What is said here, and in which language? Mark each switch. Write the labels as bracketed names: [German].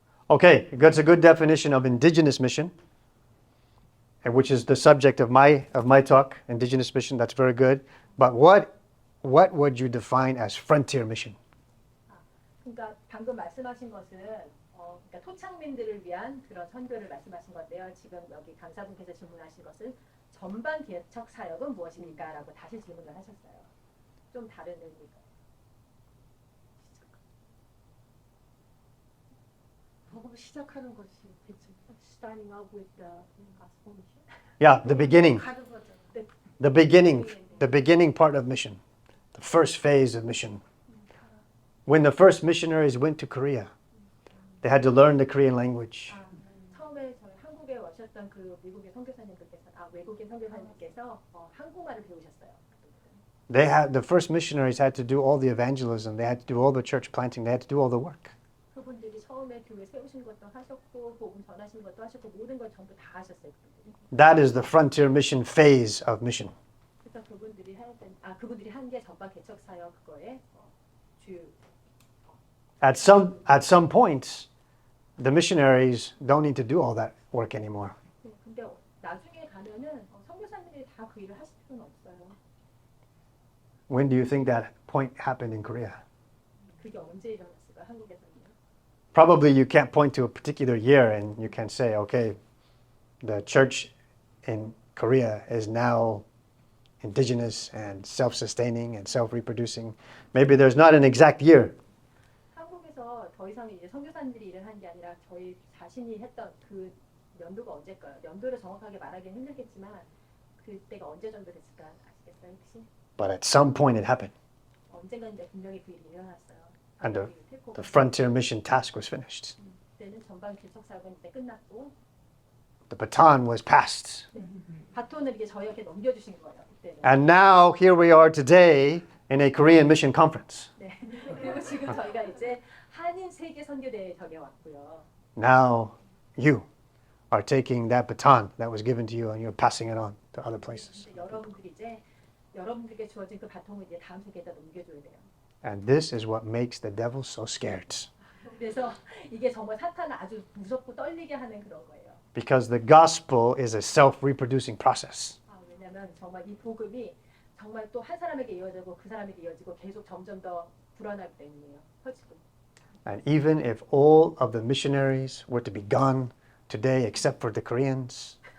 [English] Okay, that's a good definition of indigenous mission, and which is the subject of my talk. Indigenous mission. That's very good. But what what would you define as frontier mission? [Korean] 그러니까 방금 말씀하신 것은 그러니까 토착민들을 위한 그런 선교를 말씀하신 건데요. 지금 여기 강사분께서 질문하신 것은 전방 개척 사역은 무엇입니까? 라고 다시 질문을 하셨어요. 좀 다른 의미가. 복음 시작하는 것이 대체 [English] starting out with the gospel mission. Yeah, the beginning. [Korean] 가는 거죠. [English] The beginning part of mission. The first phase of mission. When the first missionaries went to Korea, they had to learn the Korean language. [Korean] 처음에 저희 한국에 오셨던 그 미국의 선교사님들께서 외국인 선교사님께서 한국말을 배우셨어요. [English] The first missionaries had to do all the evangelism. They had to do all the church planting. They had to do all the work. [Korean] 그분들이 처음에 교회 세우신 것도 하셨고 복음 전하신 것도 하셨고 모든 걸 전부 다 하셨어요. 그분들이. [English] That is the frontier mission phase of mission. [Korean] 그래서 그분들이 한 게 전방 개척 사역 그거에 주. [English] At some points, the missionaries don't need to do all that work anymore. [Korean] 근데 나중에 가면은 선교사님들이 다 그 일을 하실 필요는 없어요. [English] When do you think that point happened in Korea? [Korean] 그게 언제 일어났을까 한국에서는요? [English] Probably you can't point to a particular year and you can say, okay, the church in Korea is now indigenous and self-sustaining and self-reproducing. Maybe there's not an exact year. [Korean] 한국에서 더 이상 이제 선교사님들이 일을 한 게 아니라 저희 자신이 했던 그 연도가 언제일까요? 연도를 정확하게 말하기는 힘들겠지만 그때가 언제 정도 됐을까 아시겠어요 혹시? [English] But at some point it happened. [Korean] 언젠가 이제 분명히 그 일이 일어났어요. [English] And the frontier mission task was finished. [Korean] 그때는 전방 개척 사역은 이제 끝났고 [English] The baton was passed. [Korean] 바톤을 이제 저희에게 넘겨주신 거예요. 그때는. [English] And now here we are today in a Korean mission conference. [Korean] 네. 그리고 지금 저희가 이제 한인 세계 선교대회 저기 왔고요. [English] Now you are taking that baton that was given to you and you're passing it on to other places. [Korean] 여러분들이 이제 여러분들에게 주어진 그 바통을 이제 다음 세계에다 넘겨줘야 돼요. [English] And this is what makes the devil so scared. [Korean] 그래서 이게 정말 사탄을 아주 무섭고 떨리게 하는 그런 거예요. [English] Because the gospel is a self-reproducing process. [Korean] 왜냐하면 정말 이 복음이 정말 또 한 사람에게 이어지고 그 사람에게 이어지고 계속 점점 더 불어나기 때문이에요. 퍼지고. [English] And even if all of the missionaries were to be gone today except for the Koreans,